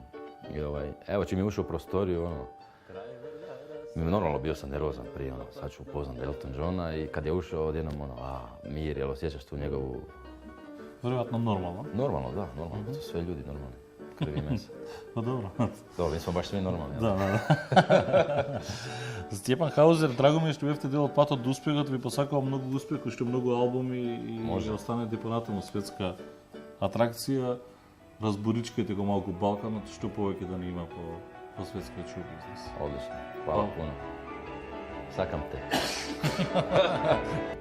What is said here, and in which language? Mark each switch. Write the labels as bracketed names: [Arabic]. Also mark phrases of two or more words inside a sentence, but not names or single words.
[Croatian] I evo čim je ušao u prostoriju, normalno bio sam nervozan prije, sad ću upoznat Elton Johna i kad je ušao odjednom mir, jel osjećaš tu njegovu... Vjerojatno normalno. Normalno, da, normalno, to su sve ljudi normalni, krvi mesa. Pa dobro. Dobro, mi smo baš svi normalni. Da. [Macedonian] Стјепан Хаузер, драго ми е што бевте дел од патот до успехот, ви посакувам многу успех, уште многу албуми и останете понатаму светска атракција. Разборичкајте го малку Балканот, што повеќе да не има по светскиот шоу бизнес. [Croatian] Odlično, hvala puno. [Macedonian] Sakam te.